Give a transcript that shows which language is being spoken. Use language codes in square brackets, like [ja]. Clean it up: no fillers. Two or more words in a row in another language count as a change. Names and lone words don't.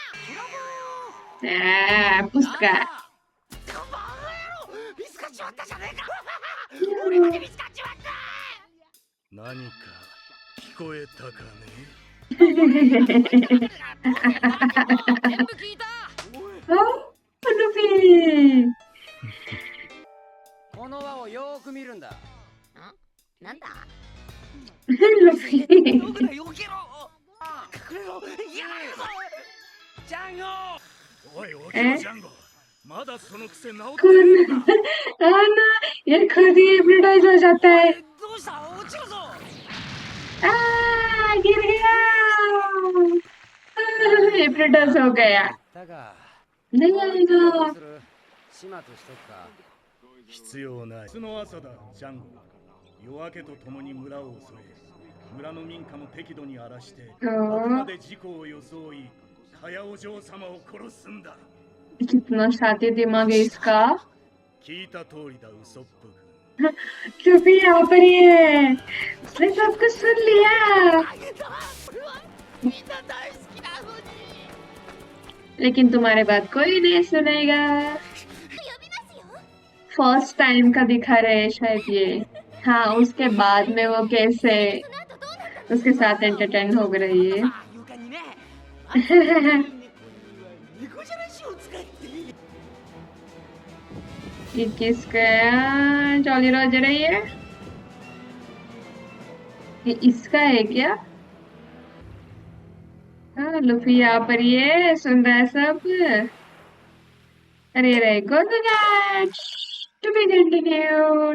[ja] पुस्का バカ野郎、見つかっちまったじゃねえか。俺まで見つかっちまった。何か聞こえたかね。全部聞いた。ルフィこの輪をよーく見るんだ。なんだ。ルフィどこだよけろ。隠れろ。やめるぞ。ジャンゴ。おい、起きろジャンゴ。まだその癖治ってないのか。 [hi] आना, ये खुद ही हिप्नोटाइज हो जाता है। [ja] どうした落ちるぞ。 [hi] गिर गया, हिप्नोटाइज हो गया। [ja] だが、 [hi] नहीं [ja] ど [hi] आएगा। [ja] うする？始末しとくか。必要ない。明日の朝だ、ジャンゴ。夜明けとともに村を襲い、村の民家も適度に荒らして、あくまで事故を装い、カヤお嬢様を殺すんだ。 [hi] कितना शातिर दिमाग है इसका। [ja] 聞いた通りだ、ウソップ君。 [hi] लूफी यहाँ पर ही है, उसने सब कुछ सुन लिया। [ja] みんな大好きなのに。 [hi] लेकिन तुम्हारे बात कोई नहीं सुनेगा। [ja] 呼びますよ。 [en] first time [hi] का दिखा रहे हैं शायद ये। हाँ, उसके बाद में वो कैसे [ja] その後どうなったの？ [hi] उसके साथ एंटरटेन हो रही है। [ja] 床にね。猫じゃらしを使って。 [hi] ये किसका [en] Jolly Roger [hi] है ये इसका है क्या? हाँ, लूफी यहाँ पर ही है, सुन रहा है सब। अरे रे [en] good to be continued.